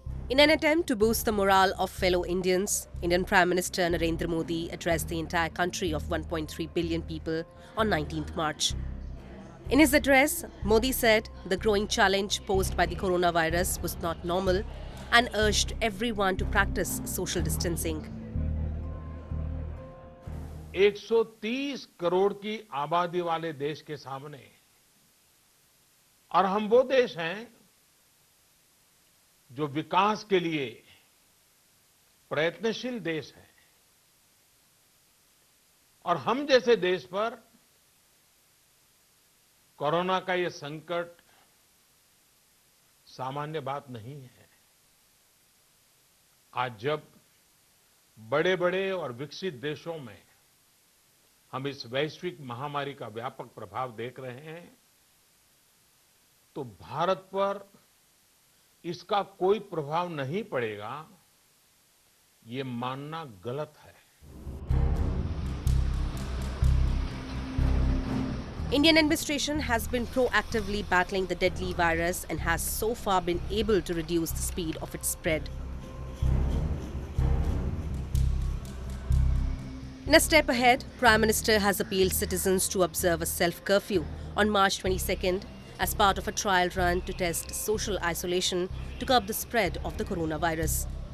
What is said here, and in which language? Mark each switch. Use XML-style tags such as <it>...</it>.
<en>In an attempt to boost the morale of fellow Indians, Indian Prime Minister Narendra Modi addressed the entire country of 1.3 billion people on 19th March. In his address, Modi said the growing challenge posed by the coronavirus was not normal and urged everyone to practice social distancing.</en> <hi>130 crore की आबादी वाले देश के सामने और हम वो देश हैं जो विकास के लिए प्रयत्नशील देश है और हम जैसे देश पर कोरोना का ये संकट सामान्य बात नहीं है। आज जब बड़े-बड़े और विकसित देशों में हम इस वैश्विक महामारी का व्यापक प्रभाव देख रहे हैं तो भारत पर इसका कोई प्रभाव नहीं पड़ेगा ये मानना गलत है।</hi> <en>Indian administration has been proactively battling the deadly virus and has so far been able to reduce the speed of its spread. In a step ahead, Prime Minister has appealed citizens to observe a self-curfew on March 22nd as part of a trial run to test social isolation to curb the spread of the coronavirus.</en>